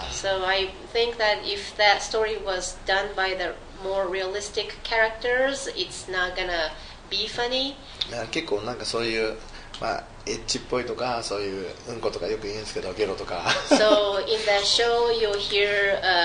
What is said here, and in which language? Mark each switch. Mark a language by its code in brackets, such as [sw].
[en] So I think that if that story was done by the more realistic characters, it's not gonna be funny. [ja] 結構なんかそういうエッチっぽいとかそういううんことかよく言うんですけどゲロとか [en] So in that show you'll hear